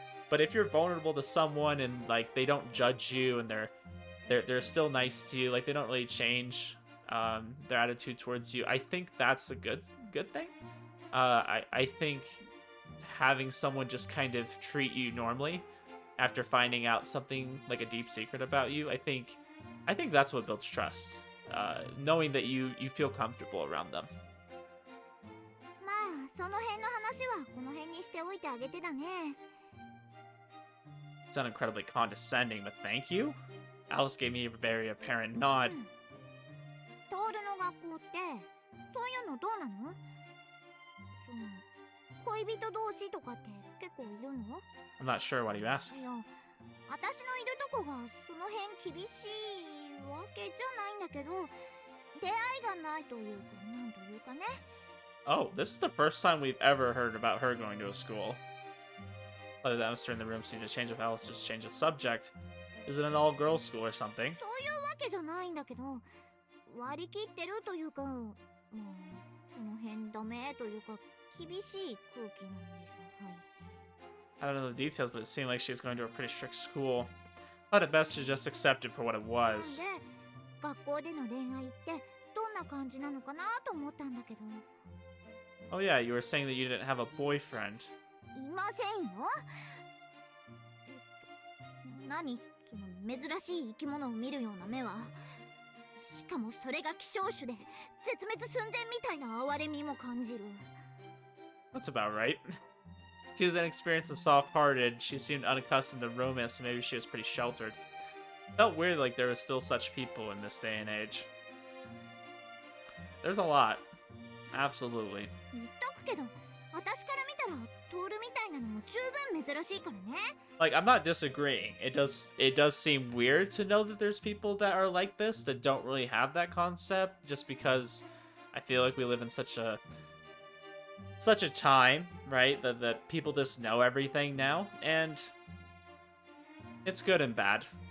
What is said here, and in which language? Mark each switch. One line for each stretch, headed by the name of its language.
English: But if you're vulnerable to someone and like they don't judge you and they're still nice to you, like they don't really change their attitude towards you, I think that's a good thing. I think having someone just kind of treat you normally after finding out something like a deep secret about you, I think that's what builds trust. Knowing that you feel comfortable around them.
Japanese: まあ、その辺の話はこの辺にしておいてあげてだね。
English: It's not incredibly condescending, but thank you. Alice gave me a very apparent nod.
Japanese: トールの学校ってそういうのどうなの？その恋人同士とかって結構いるの？
English: I'm not sure. Why do you ask?
Japanese: いや、私のいるとこがその辺厳しいわけじゃないんだけど、出会いがないというかなんというかね。
English: Oh, this is the first time we've ever heard about her going to a school. Whether the atmosphere in the room seemed to change if Alice just changed the subject. Is it an all-girls school or something?
Japanese: そういうわけじゃないんだけど、割り切ってるというか、まあその辺ダメというか厳しい空気なんですよ。はい。
English: I don't know the details, but it seemed like she was going to a pretty strict school. Thought it best to just accept it for what it
Japanese: なん
English: was.
Japanese: で学校での恋愛ってどんな感じなのかなと思ったんだけど。
English: Oh yeah, you were saying that you didn't have a boyfriend.
Japanese: いませんよ。何その珍しい生き物を見るような目は。しかもそれが希少種で絶滅寸前みたいな哀れみも感じる。
English: That's about right. She was inexperienced and soft-hearted. She seemed unaccustomed to romance, so maybe she was pretty sheltered. Felt weird like there was still such people in this day and age. There's a lot. Absolutely.
Japanese: 言っとくけど、私から見たらトールみたいなのも十分珍しいからね。
English: Like, I'm not disagreeing. It does seem weird to know that there's people that are like this that don't really have that concept, just because I feel like we live in such a time, right? That people just know everything now, and it's good and bad.